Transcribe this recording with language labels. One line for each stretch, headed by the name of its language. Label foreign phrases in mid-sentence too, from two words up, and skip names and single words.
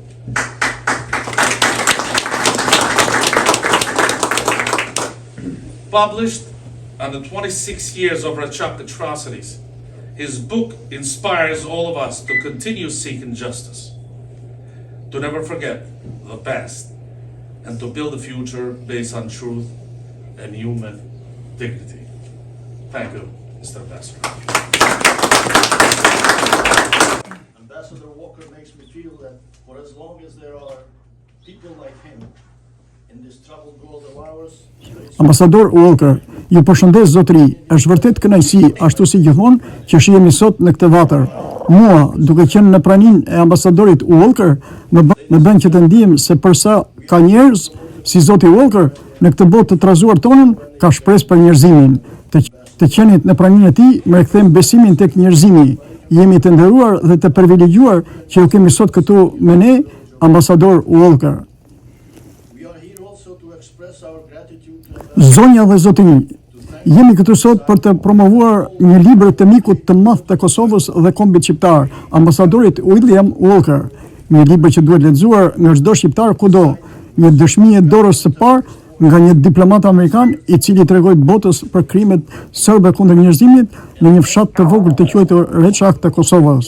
English: Published under 26 years of Rachak atrocities, his book inspires all of us to continue seeking justice, to never forget the past, and to build a future based on truth and human dignity. Thank you, Mr. Ambassador. Ambassador Walker makes me feel that for as long as there are people like him in this troubled world of ours,
Albanian: Ambasador Walker, ju përshëndes zotëri, është vërtet kënaqësi, ashtu si gjithmonë, që shihemi sot në këtë vatër. Mua, duke qenë në praninë e ambasadorit Walker, më bën që të ndihem se përsa ka njerëz si zoti Walker në këtë botë të trazuar tonën, ka shpresë për njerëzimin. Të qenit në praninë e tij më rikthem besimin tek njerëzimi. Jemi të nderuar dhe të privilegjuar që ju kemi sot këtu me ne, ambasador Walker.
English: we are here also to express our gratitude to
Albanian: Zonja dhe zotëri, jemi këtu sot për të promovuar një libër të mikut të madh të Kosovës dhe kombit shqiptar, ambasadorit William Walker. Një libër që duhet lexuar nga çdo shqiptar kudo, një dëshmi e dorës së parë nga një diplomat amerikan i cili tregoi botës për krimet serbe kundër njerëzimit në një fshat të vogël të quajtur Reçak të Kosovës.